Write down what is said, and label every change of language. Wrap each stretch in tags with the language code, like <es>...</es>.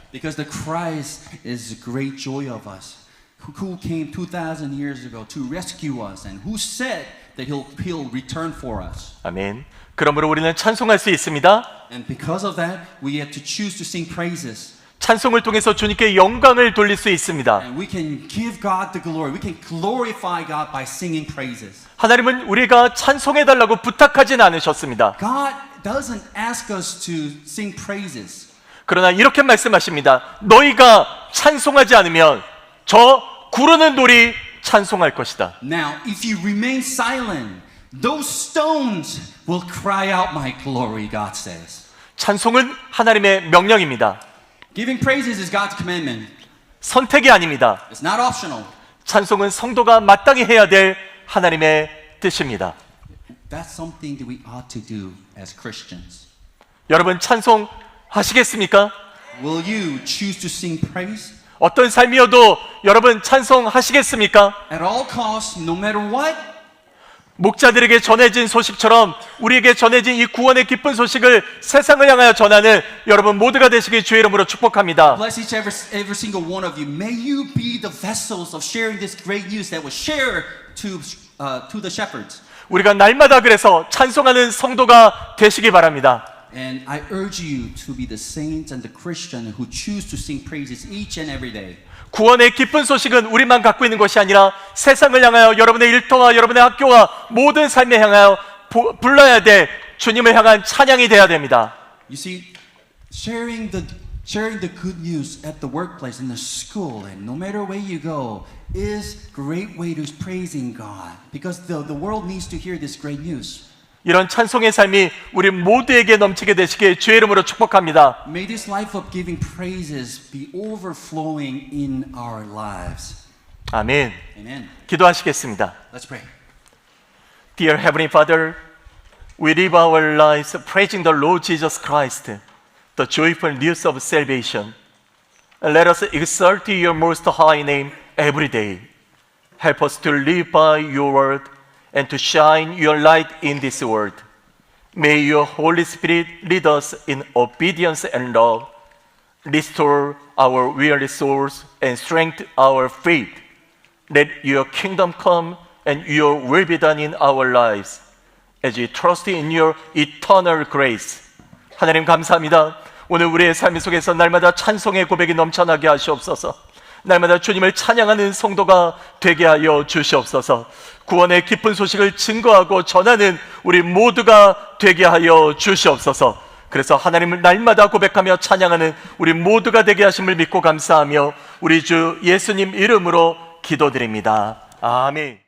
<en>Because the Christ is the great joy of us, who came 2,000 years ago to rescue us and who said that he'll return for us.</en> <ko>아멘. 그러므로 우리는 찬송할 수 있습니다.</ko> <en>And because of that, we have to choose to sing praises.</en> <ko>찬송을 통해서 주님께 영광을 돌릴 수 있습니다.</ko> <en>And we can give God the glory. We can glorify God by singing praises.</en> <ko>하나님은 우리가 찬송해달라고 부탁하진 않으셨습니다.</ko> <en>God doesn't ask us to sing praises.</en> <ko>그러나 이렇게 말씀하십니다. 너희가 찬송하지 않으면 저 구르는 돌이 찬송할 것이다.</ko> <en>Now, if you remain silent, those stones will cry out my glory, God says.</en> <ko>찬송은 하나님의 명령입니다.</ko> <en>Giving praises is God's commandment.</en> <ko>선택이 아닙니다.</ko> <en>It's not optional.</en> <ko>찬송은 성도가 마땅히 해야 될 하나님의 뜻입니다.</ko> <en>That's something that we ought to do as Christians.</en> <ko>여러분 찬송하시겠습니까?</ko> <en>Will you choose to sing praise?</en> <ko>어떤 삶이어도 여러분 찬송하시겠습니까?</ko> <en>At all costs, no matter what?</en> <ko>목자들에게 전해진 소식처럼 우리에게 전해진 이 구원의 기쁜 소식을 세상을 향하여 전하는 여러분 모두가 되시길 주의 이름으로 축복합니다.</ko> <en>Bless each every single one of you. May you be the vessels of sharing this great news that will share to the shepherds.</en> <ko>우리가 날마다 그래서 찬송하는 성도가 되시기 바랍니다.</ko> <en>And I urge you to be the saints and the Christian who choose to sing praises each and every day.</en> <ko>구원의 기쁜 소식은 우리만 갖고 있는 것이 아니라 세상을 향하여 여러분의 일터와 여러분의 학교와 모든 삶에 향하여 불러야 될 주님을 향한 찬양이 되어야 됩니다.</ko> <en>You see, sharing the good news at the workplace, in the school, and no matter where you go, is great way to praising God, because the world needs to hear this great news.</en> <ko>이런 찬송의 삶이 우리 모두에게 넘치게 되시길 주의 이름으로 축복합니다.</ko> <en>May this life of giving praises be overflowing in our lives.</en> <ko>아멘.</ko> <en>Amen.</en> <ko>기도하시겠습니다.</ko> <en>Let's pray. Dear Heavenly Father, we live our lives praising the Lord Jesus Christ, the joyful news of salvation. Let us exalt your most high name every day. Help us to live by your word and to shine your light in this world. May your Holy Spirit lead us in obedience and love, restore our weary souls, and strengthen our faith. Let your kingdom come and your will be done in our lives as we trust in your eternal grace.</en> <ko>하나님 감사합니다. 오늘 우리의 삶 속에서 날마다 찬송의 고백이 넘쳐나게 하시옵소서. 날마다 주님을 찬양하는 성도가 되게 하여 주시옵소서. 구원의 기쁜 소식을 증거하고 전하는 우리 모두가 되게 하여 주시옵소서. 그래서 하나님을 날마다 고백하며 찬양하는 우리 모두가 되게 하심을 믿고 감사하며 우리 주 예수님 이름으로 기도드립니다. 아멘.</ko>